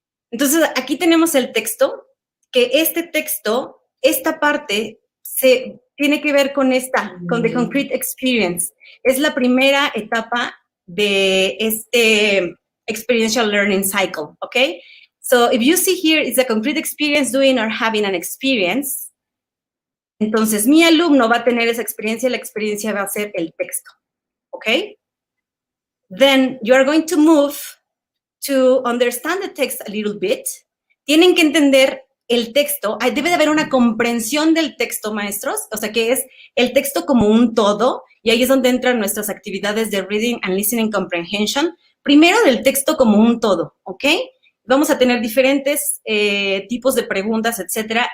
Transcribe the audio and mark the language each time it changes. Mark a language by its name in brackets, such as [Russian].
[Spanish] Entonces, aquí tenemos el texto, que este texto, esta parte, tiene que ver con con The Concrete Experience. Es la primera etapa de este Experiential Learning Cycle, ¿ok? [English] So, if you see here, it's a concrete experience doing or having an experience. [Spanish] Entonces, mi alumno va a tener esa experiencia y la experiencia va a ser el texto, ¿ok? [English] Then, you are going to move to understand the text a little bit. [Spanish] Tienen que entender el texto. Debe de haber una comprensión del texto, maestros, o sea, que es el texto como un todo, y ahí es donde entran nuestras actividades de Reading and Listening Comprehension. Primero del texto como un todo, ¿ok? Vamos a tener diferentes tipos de preguntas, etcétera.